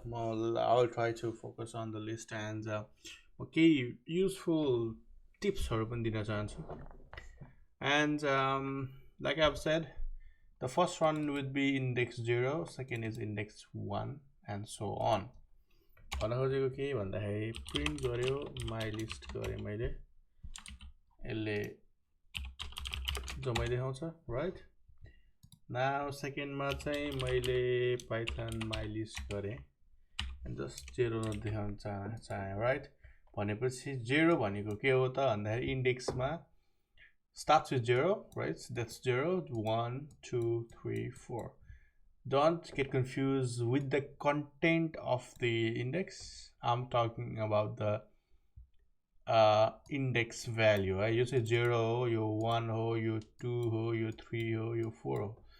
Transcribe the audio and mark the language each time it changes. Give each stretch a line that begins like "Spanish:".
English: I'll try to focus on the list and okay, useful tips and like I've said, the first one would be index 0, second is index 1, and so on.
Nepali: Print गर्यो my list गरे मैले यसले जम्मै देखाउँछ, right? Now second मा चाहिँ मैले python my list गरे and just 0 देखाउन चाहे, right? भनेपछि 0 भनेको के हो त भन्दाखेरि इन्डेक्समा
English: starts with 0,
Nepali: right?
English: So that's 0 1 2 3 4. Don't get confused with the content of the index. I'm talking about the index value. You say 0 ho, you 1 ho, you 2 ho, you 3 ho, you 4 ho.